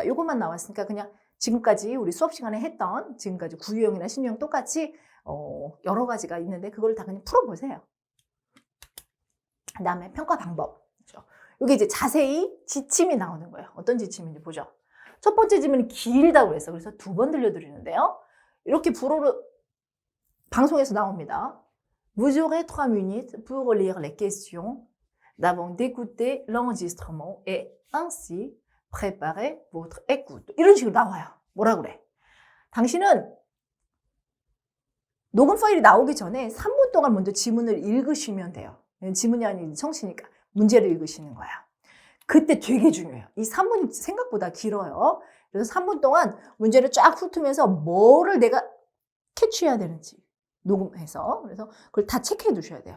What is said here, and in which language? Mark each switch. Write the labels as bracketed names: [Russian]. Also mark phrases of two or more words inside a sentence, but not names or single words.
[Korean] 이것만 나왔으니까 그냥 지금까지 우리 수업 시간에 했던 지금까지 구유형이나 신유형 똑같이 여러 가지가 있는데 그걸 다 그냥 풀어보세요. 그 다음에 평가 방법. 여기 이제 자세히 지침이 나오는 거예요. 어떤 지침인지 보죠. 첫 번째 질문이 길다고 그랬어. 그래서 2번 들려드리는데요. 이렇게 불어로 방송에서 나옵니다. [French] Vous aurez 3 minutes pour lire les questions d'avant d'écouter l'enregistrement et ainsi préparer votre écoute. [Korean] 이런 식으로 나와요. 뭐라 그래? 당신은 녹음 파일이 나오기 전에 3분 동안 먼저 지문을 읽으시면 돼요. 지문이 아닌 청취니까 문제를 읽으시는 거야. 그때 되게 중요해요. 이 3분이 생각보다 길어요. 그래서 3분 동안 문제를 쫙 훑으면서 뭐를 내가 캐치해야 되는지 녹음해서 그래서 그걸 다 체크해 두셔야 돼요.